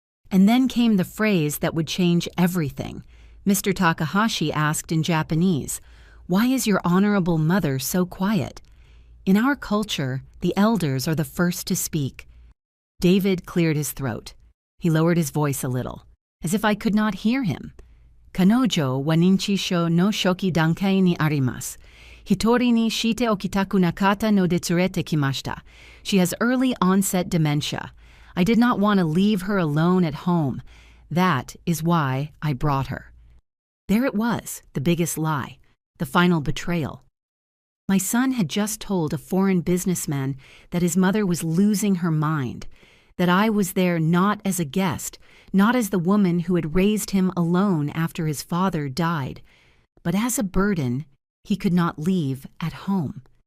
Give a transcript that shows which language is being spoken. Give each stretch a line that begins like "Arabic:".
English: And then came the phrase that would change everything. Mr. Takahashi asked in Japanese, "Why is your honorable mother so quiet?" In our culture, the elders are the first to speak. David cleared his throat. He lowered his voice a little, as if I could not hear him.
Japanese: 彼女は認知症の初期段階にあります。一人にしておきたくなかったので連れてきました.
English: She has early onset dementia. I did not want to leave her alone at home. That is why I brought her. There it was, the biggest lie, the final betrayal. My son had just told a foreign businessman that his mother was losing her mind, that I was there not as a guest, not as the woman who had raised him alone after his father died, but as a burden he could not leave at home.